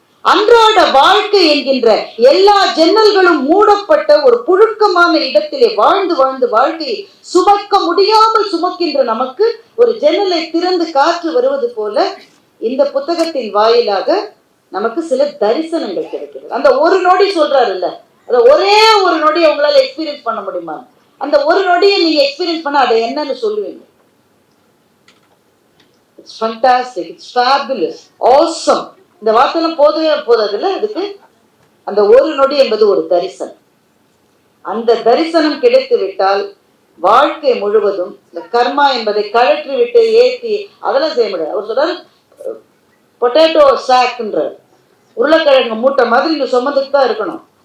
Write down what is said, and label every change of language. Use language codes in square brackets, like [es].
[ta] அன்றாட வாழ்க்கை என்கின்ற எல்லா ஜன்னல்களும் மூடப்பட்ட ஒரு புழுக்கமான இடத்திலே வாழ்ந்து வாழ்ந்து வாழ்க்கையை சுமக்க முடியாமல் சுமக்கின்ற நமக்கு ஒரு ஜன்னலை திறந்து காற்று வருவது போல இந்த புத்தகத்தின் வாயிலாக நமக்கு சில தரிசனங்கள் கிடைக்கிறது. அந்த ஒரு நொடி சொல்றாரு இல்ல, அந்த ஒரே ஒரு நொடியை உங்களால எக்ஸ்பீரியன்ஸ் பண்ண முடியுமா? அந்த ஒரு நொடியை நீங்க எக்ஸ்பீரியன்ஸ் பண்ண அதை என்னன்னு சொல்லுவீங்க? [en] It's fantastic, it's fabulous, awesome. [ta] இந்த வார்த்தைலாம் போதவே போதாதுல்ல. அதுக்கு அந்த ஒரு நொடி என்பது ஒரு தரிசனம். அந்த தரிசனம் கிடைத்து விட்டால் வாழ்க்கை முழுவதும் இந்த கர்மா என்பதை கழற்றி விட்டு ஏற்றி அதெல்லாம் செய்ய முடியாது. அவர் சொல்றாரு, பொட்டேட்டோ சாக்ன்றார், உருளைக்கிழங்கு மூட்டை மாதிரி நீ சுமந்துட்டு தான் இருக்கணும்.